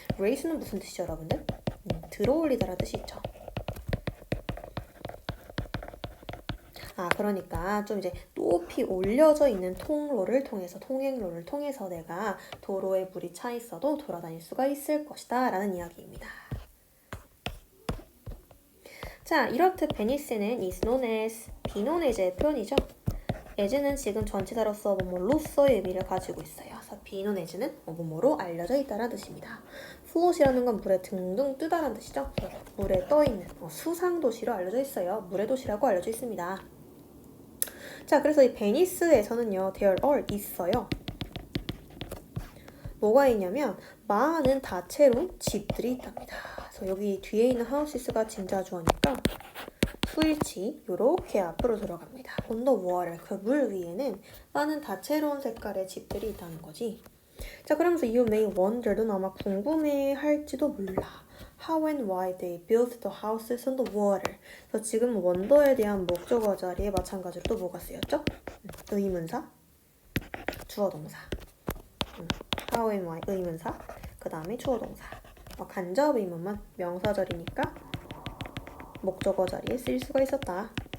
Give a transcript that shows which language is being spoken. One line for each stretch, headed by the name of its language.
Korean: raise는 무슨 뜻이죠, 여러분들? 들어올리다라는 뜻이 있죠. 그러니까 좀 이제 높이 올려져 있는 통로를 통해서, 통행로를 통해서 내가 도로에 물이 차 있어도 돌아다닐 수가 있을 것이다 라는 이야기입니다. 자, 이렇듯 베니스는
English: is known as, be known as
Korean: 의 표현이죠. as는 지금 전치사로서 뭐뭐로서의 의미를 가지고 있어요. 그래서 being on as는 뭐뭐로 알려져 있다는 뜻입니다. float이라는 건 물에 둥둥 뜨다라는 뜻이죠. 물에 떠있는 수상 도시로 알려져 있어요. 물의 도시라고 알려져 있습니다. 자, 그래서 이 베니스에서는요,
English: there are
Korean: 있어요. 뭐가 있냐면 많은 다채로운 집들이 있답니다. 그래서 여기 뒤에 있는 하우시스가 진짜 주어니까 수일치 요렇게 앞으로 들어갑니다.
English: on the water
Korean: 그 물 위에는 많은 다채로운 색깔의 집들이 있다는 거지. 자, 그러면서
English: you may wonder
Korean: 넌 아마 궁금해할지도 몰라.
English: How and why they built the houses on the water.
Korean: 그래서 지금 원더에 대한 목적어 자리에 마찬가지로 또 뭐가 쓰였죠? 의문사, 주어동사.
English: How and why
Korean: 의문사, 그 다음에 주어동사. 간접 의문만 명사절이니까 목적어 자리에 쓰일 수가 있었다.